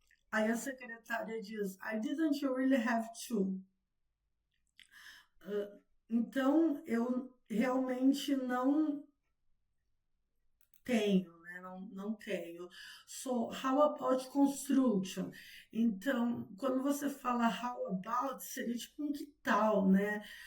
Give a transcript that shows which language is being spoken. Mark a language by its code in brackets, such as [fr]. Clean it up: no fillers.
[pt] Aí a secretária diz, [en] I didn't really have to. [pt] Então, eu realmente não tenho, né? Não tenho. [en] So, how about construction? [pt] Então, quando você fala how about, seria tipo um que tal, né?